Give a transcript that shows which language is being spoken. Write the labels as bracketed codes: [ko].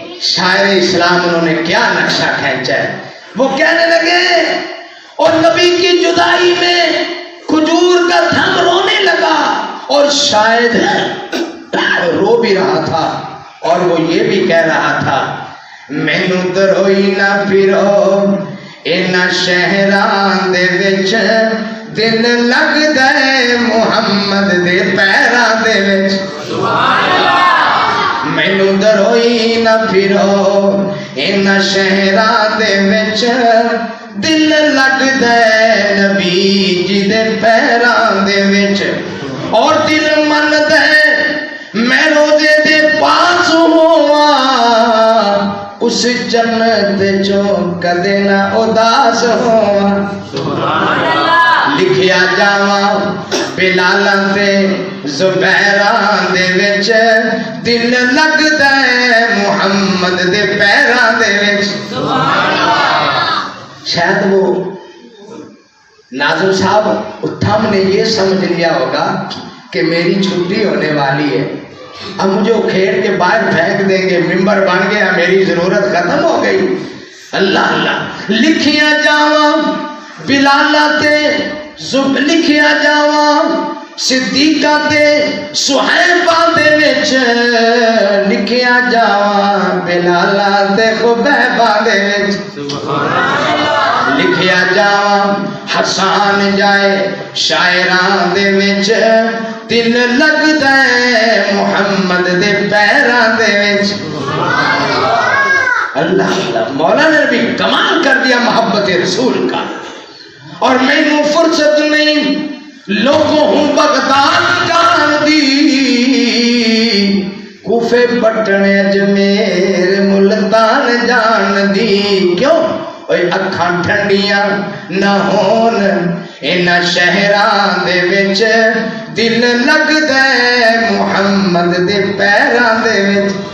[ur] شاعر اسلام انہوں نے کیا نقشہ کھینچا ہے. وہ کہنے لگے اور نبی کی جدائی میں کھجور کا تھم رونے لگا، اور شاید رو بھی رہا تھا، اور وہ یہ بھی کہہ رہا تھا [pa] مینوں دروئی نہ پھرو انہاں شہراں دے وچ، دل لگدا ہے محمد دے پیراں دے وچ. [ar] سبحان اللہ. [pa] مینوں دروئی نہ پھرو انہاں شہراں دے وچ، دل لگدا ہے نبی جی دے پیراں دے وچ، اور دل مندا ہے میں روزے دے پاس ہواں، اس جنت چوں کدے نہ اداس ہواں. [ar] سبحان اللہ. [pa] لکھیا جاواں بلالاں تے زبیراں دے وچ، دل لگدا ہے محمد دے پیراں دے وچ. [ar] سبحان اللہ. [ur] شاید وہ ناظر صاحب تھم نے یہ سمجھ لیا ہوگا کہ میری چھٹی ہونے والی ہے، اب مجھے کھیڑ کے باہر پھینک دیں گے، ممبر بن گیا، میری ضرورت ختم ہو گئی. [ar] اللہ اللہ. [pa] لکھیا جاواں بلالا تے لکھیا جاواں صدیقہ تے صہیبہ دے وچ، لکھیا جاواں بلالا تے خبیبہ دے وچ. [ar] سبحان اللہ. [pa] لکھیا جاواں حسان جائے شاعراں دے وچ، دل لگدا ہے محمد دے پیراں دے وچ. [ar] اللہ اللہ. [ur] مولانا نے بھی کمال کر دیا محبت رسول کا. [pa] اور مینوں فرصت نہیں لوگوں ہوں بغداد جان دی، کوفے پٹنے اجمیر ملتان جان دی کیوں اوے اکھاں ٹھنڈیاں نہ ہون انہاں شہراں دے وچ دل لگدا ہے محمد دے پیراں دے وچ